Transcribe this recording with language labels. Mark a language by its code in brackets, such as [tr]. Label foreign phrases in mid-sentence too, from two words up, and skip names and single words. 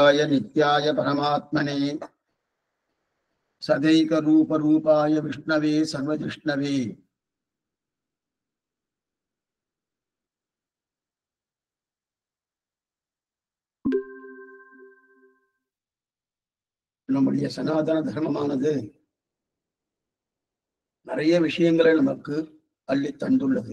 [sa] नित्याय नित्याय परमात्मने सदैक रूप रूपाय विष्णवे सर्वजिष्णवे [ta] நம்முடைய சனாதன தர்மமானது நிறைய விஷயங்களை நமக்கு அள்ளி தந்துள்ளது.